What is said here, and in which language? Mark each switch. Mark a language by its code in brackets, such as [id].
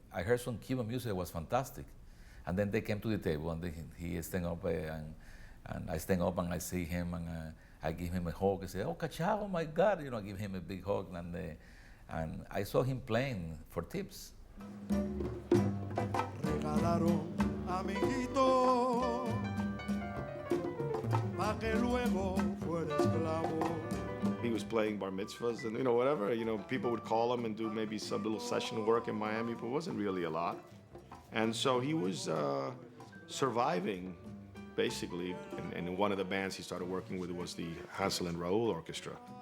[en] I heard some Cuban music that was fantastic, and then they came to the table and he stand up and I stand up and I see him and I give him a hug. I say, "Oh, Cachao, oh my God!" I give him a big hug, and I saw him playing for tips. [es] Regalaron amiguito pa que luego fuera esclavo. [en] He was playing bar mitzvahs and whatever. People would call him and do maybe some little session work in Miami, but it wasn't really a lot. And so he was surviving. Basically, and one of the bands he started working with was the Hansel and Raoul Orchestra.